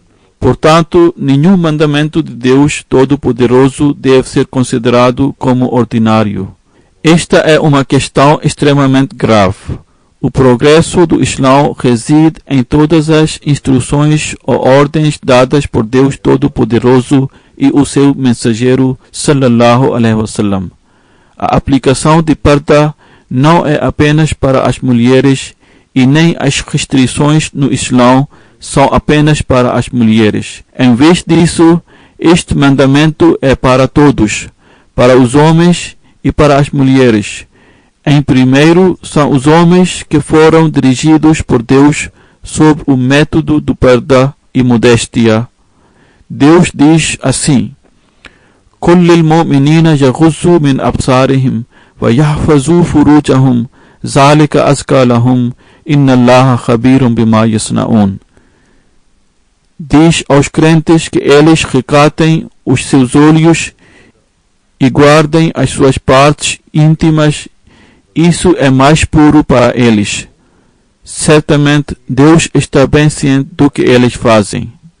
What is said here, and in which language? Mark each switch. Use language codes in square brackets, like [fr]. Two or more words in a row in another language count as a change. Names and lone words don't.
[pt] Portanto, nenhum mandamento de Deus Todo-Poderoso deve ser considerado como ordinário. Esta é uma questão extremamente grave. O progresso do Islã reside em todas as instruções ou ordens dadas por Deus Todo-Poderoso e o seu mensageiro [ar] صلى الله عليه وسلم. [pt] A aplicação de parda não é apenas para as mulheres e nem as restrições no Islã são apenas para as mulheres. Em vez disso, este mandamento é para todos, para os homens e para as mulheres. Em primeiro, são os homens que foram dirigidos por Deus sob o método do parda e modéstia. Deus diz assim: [ar] قل للمؤمنين يغضوا من أبصارهم ويحفظوا فروجهم ذلك أزكى لهم إن الله خبير بما يصنعون. [pt] Diz aos crentes que eles recatem os seus olhos e guardem as suas partes íntimas. Isso é mais puro para eles. Certamente Deus está bem ciente do que eles fazem.